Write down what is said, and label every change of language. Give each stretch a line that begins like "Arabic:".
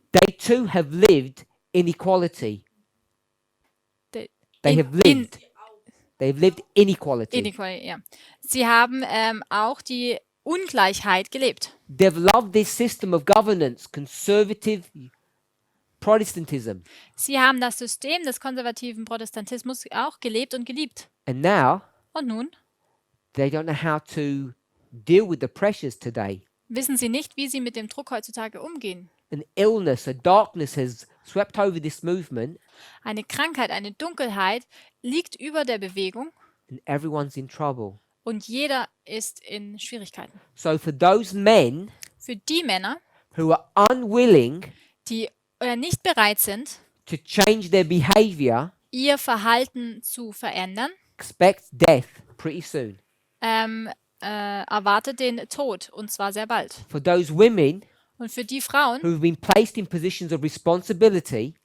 English: they too have lived inequality. They have lived. They have lived inequality. Inequality, ja.
German: Sie haben auch die Ungleichheit gelebt.
English: They've loved this system of governance, conservative Protestantism.
German: Sie haben das System des konservativen Protestantismus auch gelebt und geliebt.
English: And now
German: Und nun
English: they don't know how to deal with the pressures today.
German: wissen sie nicht, wie sie mit dem Druck heutzutage umgehen.
English: An illness, a darkness has swept over this movement,
German: Eine Krankheit, eine Dunkelheit liegt über der Bewegung
English: and everyone's in trouble.
German: und jeder ist in Schwierigkeiten.
English: So for those men
German: Für die Männer,
English: who are unwilling
German: die nicht bereit sind,
English: to change their behavior,
German: ihr Verhalten zu verändern,
English: expect death pretty soon.
German: erwartet den Tod, und zwar sehr bald.
English: For those women
German: Und für die Frauen,
English: who've been placed in positions of responsibility,